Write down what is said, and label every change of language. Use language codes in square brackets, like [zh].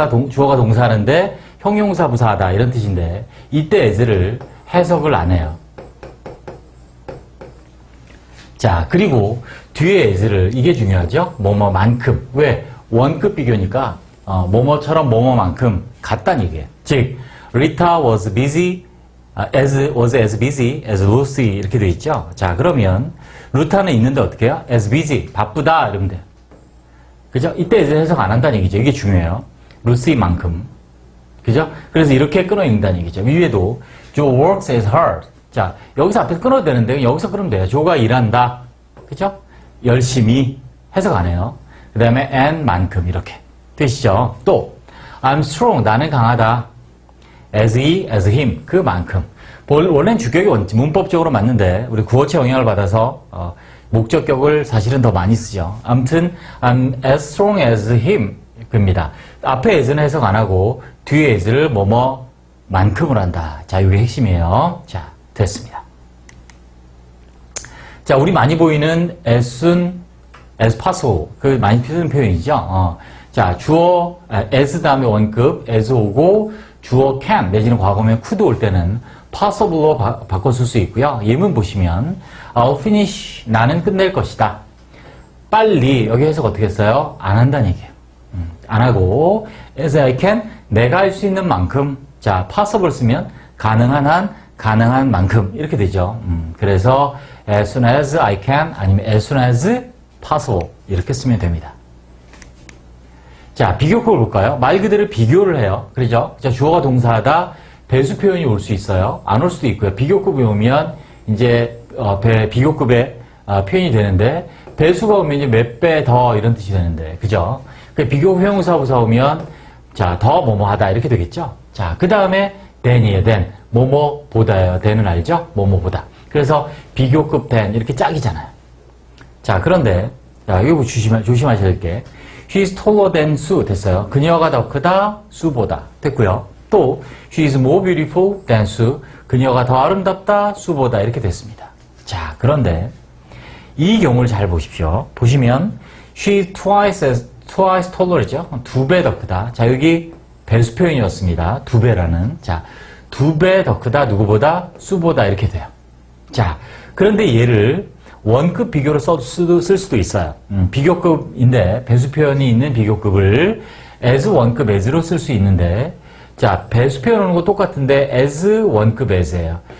[ko] 주어가 동사하는데 형용사 부사하다 이런 뜻인데 이때 as를 해석을 안 해요. 자, 그리고 뒤에 as를 이게 중요하죠. 뭐뭐만큼. 왜? 원급 비교니까 뭐뭐처럼 뭐뭐만큼 같다는 얘기예요. [en] 즉, Rita was busy as busy as Lucy [ko] 이렇게 돼 있죠. 자, 그러면 루타는 있는데 어떻게 해요? [en] as busy [ko] 바쁘다 이러면 돼요. 그죠? 이때 as를 해석 안 한다는 얘기죠. 이게 중요해요. 루시만큼. 그죠? 그래서 이렇게 끊어 읽는다는 얘기죠. [en] 위에도 Joe works as hard. [ko] 자, 여기서 앞에서 끊어도 되는데 여기서 끊으면 돼요. 조가 일한다. 그죠? 열심히 해석 안 해요. 그 다음에 and 만큼 이렇게 되시죠. 또 [en] I'm strong. [ko] 나는 강하다. [en] as he, as him. [ko] 그만큼. 원래는 주격이 문법적으로 맞는데 우리 구어체 영향을 받아서 목적격을 사실은 더 많이 쓰죠. 아무튼 [en] I'm as strong as him [ko] 입니다. 앞에 as는 해석 안 하고 뒤에 as를 뭐뭐만큼으로 한다. 자, 이게 핵심이에요. 자, 됐습니다. 자, 우리 많이 보이는 [en] as soon as possible. [ko] 그 많이 쓰는 표현이죠. 자, 주어 as 다음에 원급 as 오고 주어 can 내지는 과거면 could 올 때는 possible로 바꿔 쓸 수 있고요. 예문 보시면 [en] I'll finish [ko] 나는 끝낼 것이다. 빨리 여기 해석 어떻게 했어요? 안 한다는 얘기예요. 안 하고 [en] as I can [ko] 내가 할 수 있는 만큼 자, possible 쓰면 가능한 한 가능한 만큼 이렇게 되죠. [en] 그래서 as soon as I can [ko] 아니면 [en] as soon as possible [ko] 이렇게 쓰면 됩니다. 자, 비교급을 볼까요? 말 그대로 비교를 해요. 그렇죠? 주어가 동사하다 배수 표현이 올 수 있어요. 안 올 수도 있고요. 비교급이 오면 이제 비교급의 표현이 되는데 배수가 오면 이제 몇 배 더 이런 뜻이 되는데 그죠? 비교급 형용사부사 오면 자, 더 뭐뭐하다 이렇게 되겠죠? 자, 그 다음에 than이에요. than. 뭐뭐보다예요. than은 알죠? 뭐뭐보다. 그래서 비교급 than 이렇게 짝이잖아요. 자, 그런데 자, 이거 조심하셔야 될 게 [en] she is taller than Sue [ko] 됐어요. 그녀가 더 크다 수보다 됐고요. [en] 또 she is more beautiful than Sue. [ko] 그녀가 더 아름답다 수보다 이렇게 됐습니다. 자, 그런데 이 경우를 잘 보십시오. 보시면 [en] she is twice taller이죠. [ko] 2배 더 크다. 자, 여기 배수 표현이었습니다. 2배라는. 자, 2배 더 크다. 누구보다? 수보다 이렇게 돼요. 자, 그런데 얘를 원급 비교로 쓸 수도 있어요. 비교급인데 배수 표현이 있는 비교급을 as 원급 as로 쓸 수 있는데 자, 배수 표현 오는 거 똑같은데 as 원급 as예요.